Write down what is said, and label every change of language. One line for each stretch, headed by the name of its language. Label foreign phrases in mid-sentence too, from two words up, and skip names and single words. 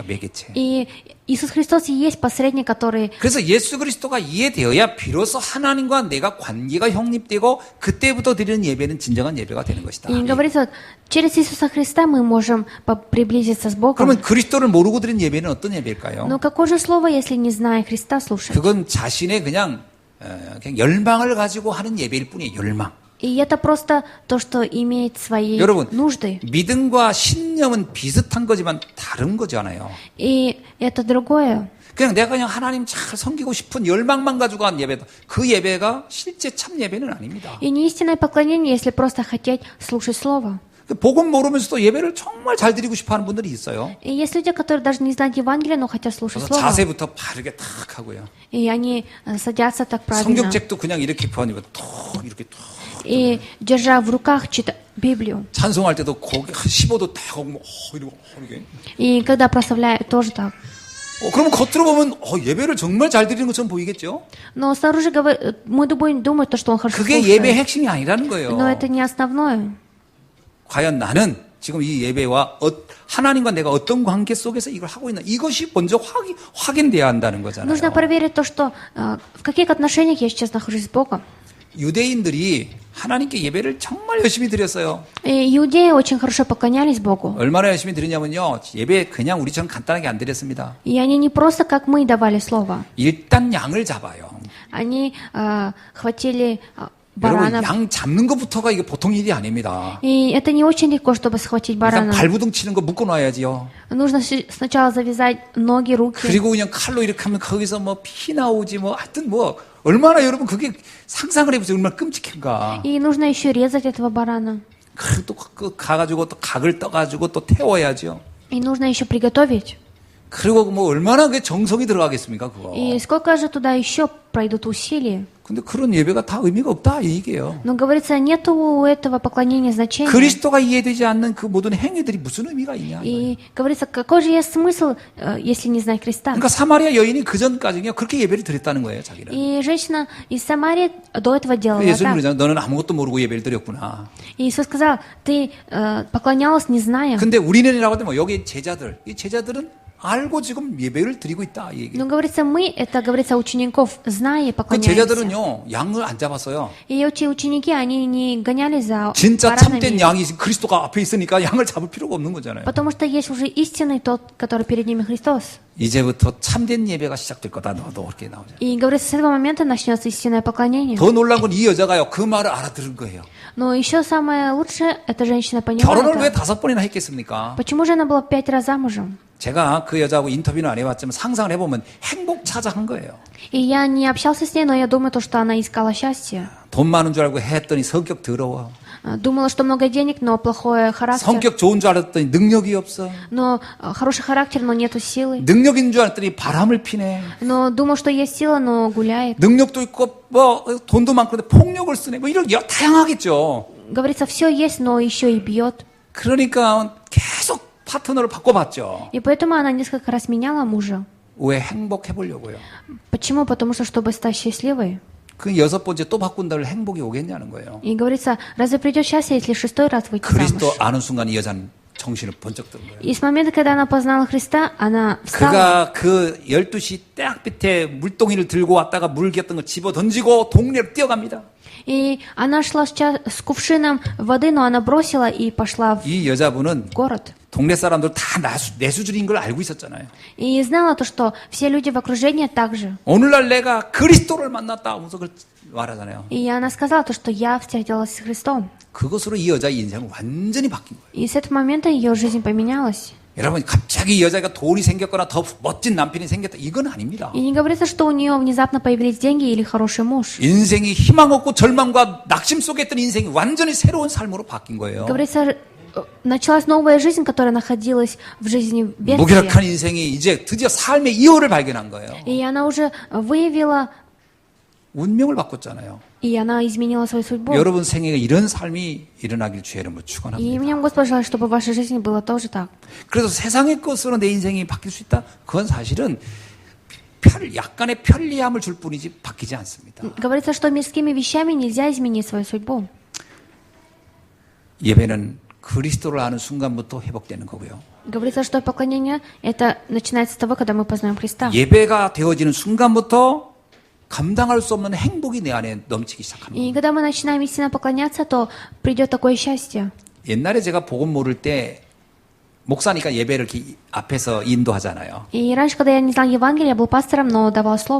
Korean: 매개체.
Russian: И Иисус Христос и есть посредник, который...
Korean: 그래서 예수 그리스도가 이해되어야 비로소 하나님과 내가 관계가 형립되고 그때부터 드리는 예배는 진정한 예배가 되는 것이다.
Russian: И говорится, через Иисуса Христа мы можем приблизиться с Богом.
Korean: 그러면 그리스도를 모르고 드리는 예배는 어떤 예배일까요?
Russian: Но какое же слово, если не зная Христа слушать?
Korean: 그건 자신의 그냥 열망을 가지고 하는 예배일 뿐이에요. 열망.
Russian: И это просто то, что имеет свои 여러분, нужды.
Korean: 믿음과 신념은 비슷한 거지만 다른 거잖아요.
Russian: И это другое.
Korean: 그냥 내가 그냥 하나님 잘 섬기고 싶은 열망만 가지고 한 예배다. 그 예배가 실제 참 예배는 아닙니다.
Russian: И не истинное поклонение, если просто хотеть слушать слово.
Korean: 복음 모르면서도 예배를 정말 잘 드리고 싶어 하는 분들이 있어요.
Russian: И есть люди, которые даже не знают Евангелие, но хотят слушать 그래서 слово.
Korean: 자세부터 바르게 탁 하고요.
Russian: И они садятся так правильно.
Korean: 성경책도 그냥 이렇게 펴니까 톡 이렇게 톡.
Russian: И держа в руках читать Библию.
Korean: 찬송할 때도 고개 15도 딱 하고 이러고 이렇게.
Russian: И когда прославляют, тоже так.
Korean: 그러면 겉으로 보면 예배를 정말 잘 드리는 것처럼 보이겠죠?
Russian: Но снаружи мы думаем, что он хорошо
Korean: 그게 예배의
Russian: слушает.
Korean: 핵심이 아니라는 거예요.
Russian: Но это не основное.
Korean: 과연 나는 지금 이 예배와 하나님과 내가 어떤 관계 속에서 이걸 하고 있나 이것이 먼저 확인돼야 한다는 거잖아요.
Russian: Нужно проверить то, что в каких отношениях я сейчас нахожусь с Богом.
Korean: 유대인들이 하나님께 예배를 정말 열심히 드렸어요.
Russian: И иудеи очень хорошо поклонялись Богу.
Korean: 얼마나 열심히 드리냐면요. 예배 그냥 우리처럼 간단하게 안 드렸습니다.
Russian: И они не просто как мы давали слово.
Korean: 일단 양을 잡아요.
Russian: Они хватили 여러분 баранов.
Korean: 양 잡는 것부터가 이게 보통 일이 아닙니다.
Russian: И это не очень легко, чтобы схватить 일단 барана.
Korean: 발부둥 치는 거 묶어놔야지요.
Russian: Нужно сначала завязать ноги, руки.
Korean: 그리고 그냥 칼로 이렇게 하면 거기서 뭐 피 나오지 뭐 하여튼 뭐 얼마나 여러분 그게 상상을 해보세요. 얼마나 끔찍한가.
Russian: И нужно еще резать этого барана.
Korean: 그리고 또 가가지고 또 각을 떠가지고 또 태워야죠.
Russian: И нужно еще приготовить.
Korean: 그리고 뭐 얼마나 그게 정성이 들어가겠습니까 그거.
Russian: И сколько же туда еще пройдут усилий.
Korean: 근데 그런 예배가 다 의미가 없다 이 얘기예요.
Russian: Но говорится, нету у этого поклонения значения.
Korean: 그리스도가 이해되지 않는 그 모든 행위들이 무슨 의미가 있냐.
Russian: И говорится, какой же есть смысл, если не знать Христа?
Korean: 그러니까 사마리아 여인이 그 전까지는 그렇게 예배를 드렸다는 거예요 자기는.
Russian: И женщина из Самарии до этого делала 예수님 так.
Korean: 그러잖아요. 너는 아무것도 모르고 예배를 드렸구나.
Russian: И Иисус сказал, ты поклонялась, не зная.
Korean: 근데 우리는이라고 하면 여기 제자들, 이 제자들은 알고 지금 예배를 드리고 있다 이 얘기예요.
Russian: Но говорится, мы, это говорится учеников, зная, 그 поклоняемся.
Korean: 제자들은요 양을 안 잡았어요.
Russian: И эти ученики, они не гонялись за
Korean: 진짜 참된
Russian: баранами.
Korean: 양이 그리스도가 앞에 있으니까 양을 잡을 필요가 없는 거잖아요.
Russian: Потому что есть уже истинный тот, который перед ними Христос.
Korean: 이제부터 참된 예배가 시작될 거다. 너도 그렇게 나오죠.
Russian: И говорится, с этого момента начнется истинное поклонение.
Korean: 더 놀란 건 이 여자가요 그 말을 알아들은 거예요.
Russian: Но еще самое лучшее, эта женщина поняла
Korean: 결혼을 왜
Russian: это.
Korean: 5번이나 했겠습니까?
Russian: Почему же она была 5 раз замужем?
Korean: 제가 그 여자하고 인터뷰는 안 해봤지만 상상을 해보면 행복 찾아 한 거예요.
Russian: И я не общался с ней, но я думаю, то, что она искала счастье.
Korean: 돈 많은 줄 알고 했더니 성격 더러워.
Russian: Думала, что много денег, но плохой характер.
Korean: 성격 좋은 줄 알았더니 능력이 없어.
Russian: Но хороший характер, но нету силы.
Korean: 능력인 줄 알았더니 바람을 피네.
Russian: Но думал, что есть сила, но гуляет.
Korean: 능력도 있고 뭐 돈도 많고 폭력을 쓰네. 뭐 이런 다양하겠죠.
Russian: Говорится, все есть, но еще и бьет.
Korean: 그러니까 계속 파트너를 바꿔봤죠.
Russian: И поэтому она несколько раз меняла мужа.
Korean: 왜 행복해 보려고요.
Russian: Почему? Потому что, чтобы стать счастливой.
Korean: 그 6번째 또 바꾼다고 행복이 오겠냐는 거예요.
Russian: И говорится, разве придет счастье, если 6 раз выйти 그리스도 замуж?
Korean: 아는 순간 이 여자는 정신을 번쩍 든 거예요.
Russian: И с момента, когда она познала Христа, она встала.
Korean: 그가 그 12시 딱 밑에 물동이를 들고 왔다가 물 겼던 걸 집어 던지고 동네로 뛰어갑니다.
Russian: И она шла с кувшином воды, но она бросила и пошла в
Korean: 이 여자분은
Russian: город.
Korean: 동네 사람들 다 내수줄인 걸 알고 있었잖아요.
Russian: И знала то, что все люди в окружении также.
Korean: 오늘날 내가 그리스도를 만났다 하면서 그걸 말하잖아요.
Russian: И она сказала то, что я встретилась с Христом.
Korean: 그것으로 이 여자의 인생은 완전히 바뀐 거예요.
Russian: И с этого момента ее жизнь поменялась.
Korean: 여러분 갑자기 이 여자가 돈이 생겼거나 더 멋진 남편이 생겼다 이건 아닙니다.
Russian: И не говорится, что у нее внезапно появились деньги или хороший муж.
Korean: 인생이 희망 없고 절망과 낙심 속에 있던 인생이 완전히 새로운 삶으로 바뀐 거예요.
Russian: Говорится, началась новая жизнь, которая находилась в жизни бедствия.
Korean: 무기력한 인생이 이제 드디어 삶의 이유를 발견한 거예요.
Russian: И она уже выявила,
Korean: 운명을 바꿨잖아요.
Russian: и она изменила свою судьбу.
Korean: 여러분 생애에 이런 삶이 일어나길 주의 이름으로 И 축원합니다.
Russian: мне Господь желает, чтобы в вашей жизни было тоже так.
Korean: 그래서 세상의 것으로 내 인생이 바뀔 수 있다? 그건 사실은 약간의 편리함을 줄 뿐이지 바뀌지 않습니다.
Russian: Говорится, что мирскими вещами нельзя изменить свою судьбу.
Korean: 예배는 그리스도를 아는 순간부터 회복되는 거고요.
Russian: Говорится, что поклонение это начинается с того, когда мы познаем Христа.
Korean: 예배가 되어지는 순간부터 감당할 수 없는 행복이 내 안에 넘치기 시작합니다.
Russian: И когда мы начинаем истинно поклоняться, то придет такое счастье.
Korean: 옛날에 제가 복음 모를 때 목사니까 예배를 이렇게 앞에서 인도하잖아요.
Russian: И раньше, когда я не знал Евангелия, я был пастором, но давал слово.